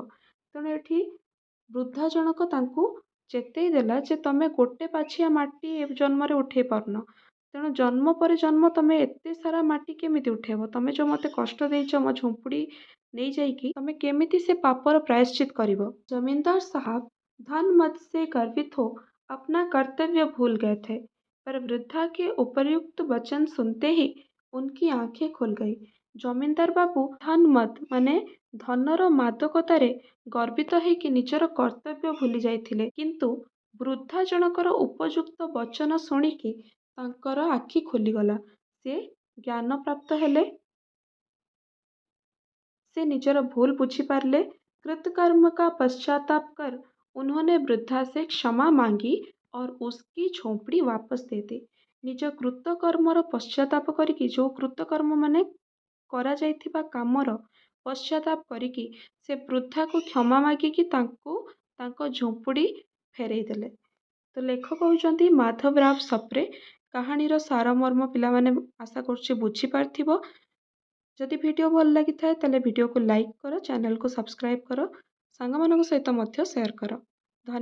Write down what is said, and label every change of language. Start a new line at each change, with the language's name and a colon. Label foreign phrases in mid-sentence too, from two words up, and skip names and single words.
Odia: ତେଣୁ ଏଠି ବୃଦ୍ଧା ଜଣକ ତାଙ୍କୁ ଚେତେଇ ଦେଲା ଯେ ତମେ ଗୋଟେ ପାଛିଆ ମାଟି ଏ ଜନ୍ମରେ ଉଠେଇ ପାରୁନ, ତେଣୁ ଜନ୍ମ ପରେ ଜନ୍ମ ତମେ ଏତେ ସାରା ମାଟି କେମିତି ଉଠେଇବ। ତମେ ଯେଉଁ ମୋତେ କଷ୍ଟ ଦେଇଛ, ମୋ ଝୁମ୍ପୁଡ଼ି ନେଇଯାଇକି ତମେ କେମିତି ସେ ପାପର ପ୍ରାୟଶ୍ଚିତ କରିବ।
Hindi: जमींदार साहब धन मद से गर्वित हो अपना कर्तव्य भूल गए थे, पर वृद्धा के उपर्युक्त वचन सुनते ही उनकी आंखें खुल गई।
Odia: ଜମିଦାର ବାବୁ ଧନ ମଦ ମାନେ ଧନର ମାଦକତାରେ ଗର୍ବିତ ହେଇକି ନିଜର କର୍ତ୍ତବ୍ୟ ଭୁଲି ଯାଇଥିଲେ, କିନ୍ତୁ ବୃଦ୍ଧା ଜଣକର ଉପଯୁକ୍ତ ବଚନ ଶୁଣିକି ତାଙ୍କର ଆଖି ଖୋଲିଗଲା। ସେ ଜ୍ଞାନ ପ୍ରାପ୍ତ ହେଲେ, ସେ ନିଜର ଭୁଲ ବୁଝିପାରିଲେ।
Hindi: कृतकर्म का पश्चाताप कर उन्होंने वृद्धा से क्षमा मांगी और उसकी झोंपड़ी वापस दे दी।
Odia: ନିଜ କୃତକର୍ମର ପଶ୍ଚାତାପ କରିକି, ଯୋ କୃତକର୍ମ ମାନେ କରାଯାଇଥିବା କାମର ପଶ୍ଚାତାପ କରିକି ସେ ବୃଦ୍ଧାକୁ କ୍ଷମା ମାଗିକି ତାଙ୍କୁ ତାଙ୍କ ଝୁମ୍ପୁଡ଼ି ଫେରେଇ ଦେଲେ। ତ ଲେଖକ ହେଉଛନ୍ତି ମାଧବରାବ ସପ୍ରେ। କାହାଣୀର ସାରମର୍ମ ପିଲାମାନେ ଆଶା କରୁଛି ବୁଝିପାରିଥିବ। ଯଦି ଭିଡ଼ିଓ ଭଲ ଲାଗିଥାଏ ତାହେଲେ ଭିଡ଼ିଓକୁ ଲାଇକ୍ କର, ଚ୍ୟାନେଲକୁ ସବସ୍କ୍ରାଇବ୍ କର, ସାଙ୍ଗମାନଙ୍କ ସହିତ ମଧ୍ୟ ସେୟାର କର।